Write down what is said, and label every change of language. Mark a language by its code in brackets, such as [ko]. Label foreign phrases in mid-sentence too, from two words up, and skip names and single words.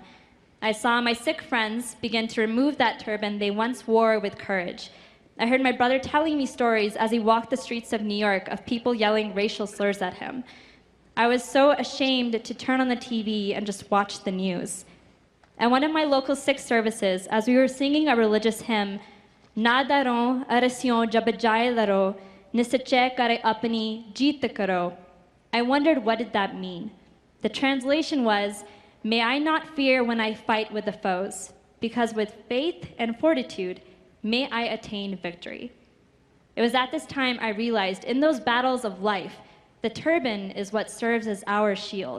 [en] I saw my Sikh friends begin to remove that turban they once wore with courage. I heard my brother telling me stories as he walked the streets of New York of people yelling racial slurs at him. I was so ashamed to turn on the TV and just watch the news. At one of my local Sikh services, as we were singing a religious hymn, [pa] "ਨਾ ਡਰੋਂ ਅਰਿ ਸਿਉ ਜਬ ਜਾਇ ਲਰੋਂ, ਨਿਸਚੈ ਕਰਿ ਅਪੁਨੀ ਜੀਤ ਕਰੋਂ," [en] I wondered, what did that mean? The translation was, "May I not fear when I fight with the foes, because with faith and fortitude, may I attain victory." It was at this time I realized in those battles of life, the turban is what serves as our shield.